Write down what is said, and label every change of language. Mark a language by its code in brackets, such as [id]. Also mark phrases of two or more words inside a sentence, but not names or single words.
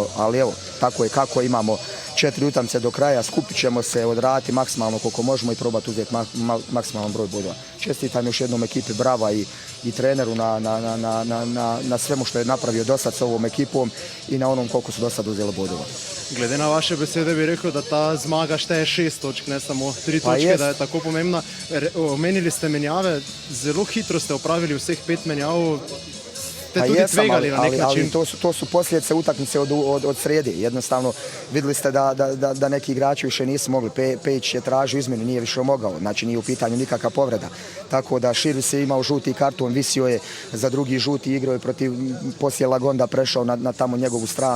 [bs] Ali evo, tako je kako, imamo 4 utakmice do kraja, skupit ćemo se, odraditi maksimalno koliko možemo i probati uzeti maksimalan broj bodova. Čestitam još jednom ekipi Brava i treneru na svemu što je napravio dosad s ovom ekipom i na onom koliko su dosad uzeli bodova. [sl] Glede na vaše besede bi rekel, da ta zmaga šteje 6 točk, ne samo 3 točke, da je tako pomembna. Omenili ste menjave, zelo hitro ste opravili vseh 5 menjav. ste tudi tvegali na nek način. [bs] Ali to su posljedice utakmice od srede. Jednostavno vidjeli ste da neki igrači više nisu mogli. Pejić je tražio izmjenu, nije više mogao. Znači nije u pitanju nikakva povreda. Tako da Širi se imao žuti karton, visio je za drugi žuti, igrao je protiv, poslije Lagonda prešao na tamo njegovu stranu.